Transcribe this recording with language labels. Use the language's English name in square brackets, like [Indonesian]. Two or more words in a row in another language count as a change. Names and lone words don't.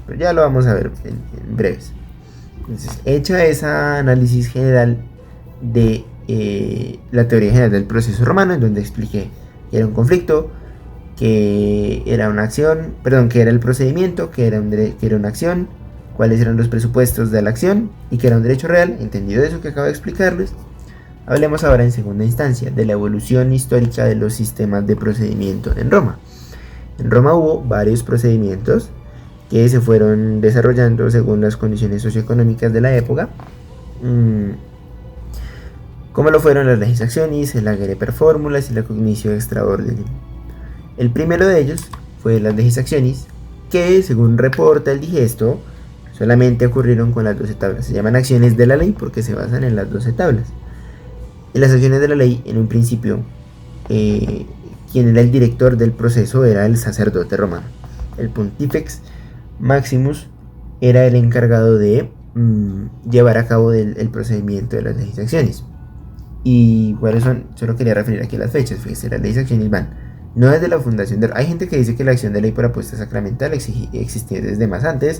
[Spanish] Pero ya lo vamos a ver en breves. Entonces, hecha esa análisis general de la teoría general del proceso romano, en donde expliqué que era un conflicto, que era una acción, perdón, que era el procedimiento, que era una acción, cuáles eran los presupuestos de la acción y que era un derecho real, entendido eso que acabo de explicarles, hablemos ahora en segunda instancia de la evolución histórica de los sistemas de procedimiento en Roma. En Roma hubo varios procedimientos que se fueron desarrollando según las condiciones socioeconómicas de la época, como lo fueron las [Latin] legis actionis, [Spanish] el [Latin] agere per formulas [Spanish] y la [Latin] cognitio extra ordinem. [Spanish] El primero de ellos fue las [Latin] legis actionis, [Spanish] que según reporta el digesto, solamente ocurrieron con las 12 tablas. Se llaman acciones de la ley porque se basan en las 12 tablas. En las acciones de la ley, en un principio, quien era el director del proceso era el sacerdote romano. El [Latin] pontifex maximus [Spanish] era el encargado de llevar a cabo el procedimiento de las [Latin] legis actionis. [Spanish] Y cuáles son, solo quería referir aquí a las fechas. Fíjense, las [Latin] legis actionis [Spanish] van no desde la fundación hay gente que dice que la acción de ley por apuesta sacramental existía desde más antes.